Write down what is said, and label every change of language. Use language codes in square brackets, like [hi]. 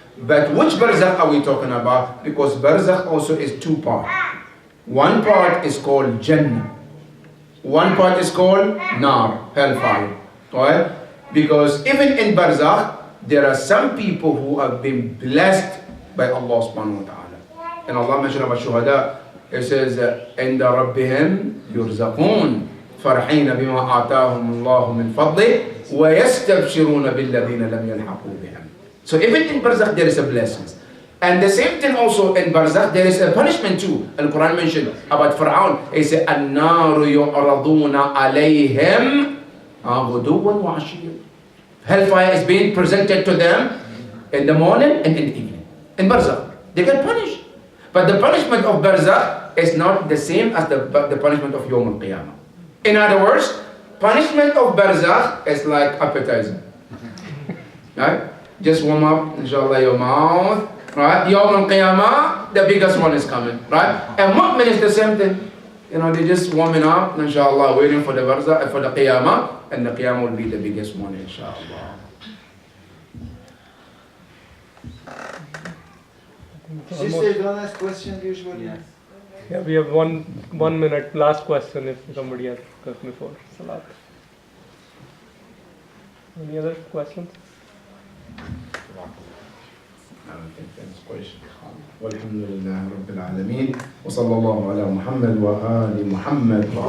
[en] But which Barzakh are we talking about? Because Barzakh also is two parts. One part is called Jannah. One part is called Nar, hellfire. Right? Because even in Barzakh, there are some people who have been blessed by Allah subhanahu wa ta'ala. And Allah mentioned about Shuhada, it says, [ar] عند ربهم يرزقون فرحين بما آتاهم الله من فضله ويستبشرون بالذين لم يلحقوا بهم. [en] So even in Barzakh there is a blessing. And the same thing also in Barzakh there is a punishment too. Al-Quran mentioned about Fir'aun. It says, [ar] النار يعرضون عليهم غدوا وعشيا. [en] Hellfire is being presented to them in the morning and in the evening. In Barzakh, they get punished. But the punishment of Barzakh is not the same as the punishment of Yawm al-Qiyamah. In other words, punishment of Barzakh is like appetizer. Right? Just warm up, inshallah, your mouth. Right? Yawm al-Qiyamah, the biggest one is coming. Right? And Mu'min is the same thing. You know, they're just warming up, inshallah, waiting for the Barzakh, for the Qiyamah. And the Qiyamah will be the biggest one, inshallah. Sister, don't ask questions usually. Yes. Yeah, we have one minute. Last question if somebody has before Salat. Any other questions? I don't think that's question. [ar] والحمد لله رب العالمين وصلى الله على محمد وآل محمد.